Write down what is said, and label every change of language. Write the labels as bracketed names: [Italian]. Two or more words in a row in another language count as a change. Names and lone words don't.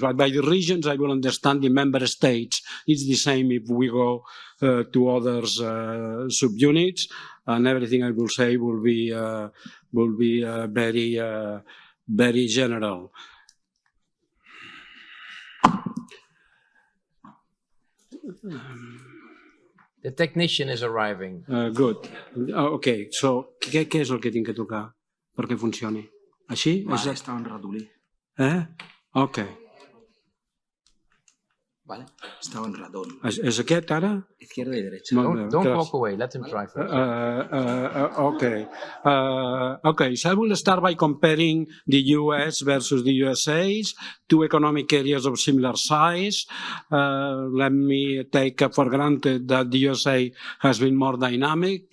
[English] But by the regions, I will understand the member states. It's the same if we go to others subunits, and everything I will say will be very general. The technician is arriving. Good. Okay, so [Catalan] què és el que tinc que tocar perquè funcioni? Així? Vale, està en ratolí. Ok. Vale, estava en ratón. És aquest ara? [Spanish] Izquierda y derecha. [English] Don't walk away. Let him try first. Okay, so I will start by comparing the US versus the USA's, two economic areas of similar size. Let me take for granted that the USA has been more dynamic.